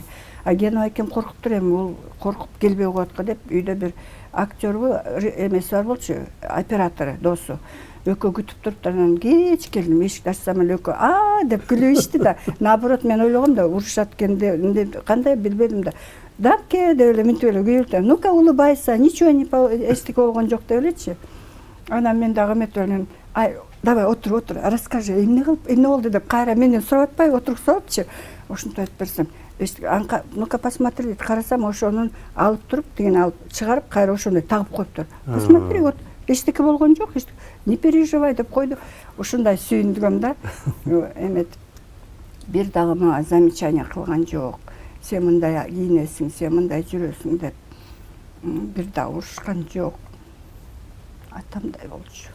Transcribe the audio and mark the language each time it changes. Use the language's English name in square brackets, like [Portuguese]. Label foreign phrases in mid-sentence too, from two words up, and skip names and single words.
[Kyrgyz] А Гена байкем коркуптур, эми бул коркуп келбей коет го деп үйдө бир актербу эмеси бар болчу, оператору досу. Экөө күтүп туруптур, анан кеч келдим, эшикти ачсам эле экөө деп күлүп ичти да. Наоборот мен ойлогом да, урушат экенде, кандай билбедим да. Дамке деп эле минтип эле күйлүп, [Russian] ну-ка улыбайся, ничего не [Kyrgyz] эчтеке болгон жок деп элечи. Анан мен дагы эметип эле, ай, давай отур, расскажи, эмне кылып, эмне болду деп кайра менден сурап атпайбы, отуруп салыпчы. Ошентип айтып берсем, [Russian] ну-ка посмотри [Kyrgyz] дейт, карасам ошонун алып туруп, тигини алып чыгарып, кайра ошондой тагып коюптур. [Russian] Посмотри, вот [Kyrgyz] эчтеке болгон жок, [Russian] не переживай [Kyrgyz] деп койду. Ушундай сүйүндүрөм да. Эметип бир дагы мага замечание кылган жок. Сен мындай кийинесиң, сен мындай жүрөсүң деп бир дагы урушкан жок. Атамдай болчу.